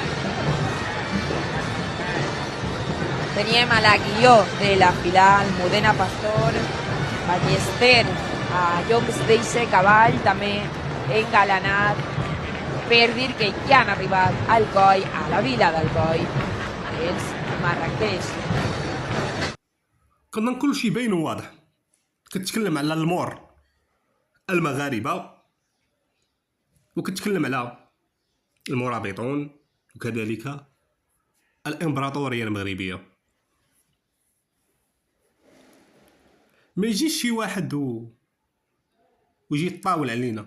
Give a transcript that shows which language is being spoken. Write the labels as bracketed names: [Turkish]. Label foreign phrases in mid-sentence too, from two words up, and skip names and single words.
[Catalan] Teníem a la guió de la fila Almudena Pastor, Ballester, a llocs d'eixe cavall, també engalanat, per dir que ja han arribat a Alcoi, a la vila d'Alcoi, els Marrakech. [Arabic] كنا كل شيء باين وواضح. كتكلم على المور المغاربه وكتكلم على المرابطون وكذلك الامبراطوريه المغربيه. ما يجيش شي واحد ويجي يطاول علينا.